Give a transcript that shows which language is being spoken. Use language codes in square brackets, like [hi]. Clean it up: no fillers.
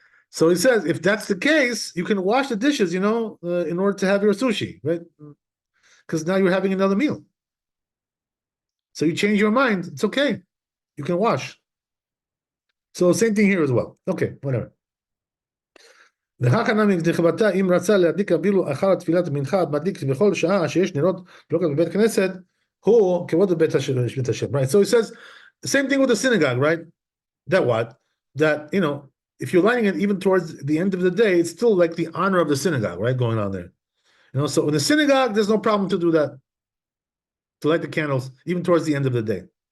[en] So he says, if that's the case, you can wash the dishes, in order to have your sushi, right? Because now you're having another meal. So you change your mind, it's okay. You can wash. So same thing here as well. Okay, whatever. [he] אם רצה להדליק אפילו אחר תפילת המנחה, מדליק בכל שעה שיש נרות דלוקות בבית כנסת, הוא כבוד בית השם. [en] Right, so he says, the same thing with the synagogue, right? That what? That, if you're lighting it even towards the end of the day, it's still like the honor of the synagogue, right, going on there. So in the synagogue, there's no problem to do that, to light the candles, even towards the end of the day.